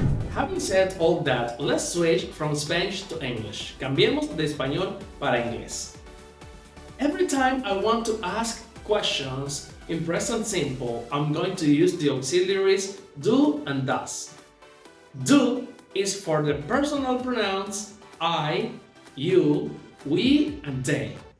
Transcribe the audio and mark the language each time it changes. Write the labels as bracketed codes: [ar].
[en] Having said all that, let's switch from Spanish to English. [es] Cambiemos de español para inglés. [en] Every time I want to ask questions in present simple, I'm going to use the auxiliaries do and does. Do is for the personal pronouns I, you, we, and they.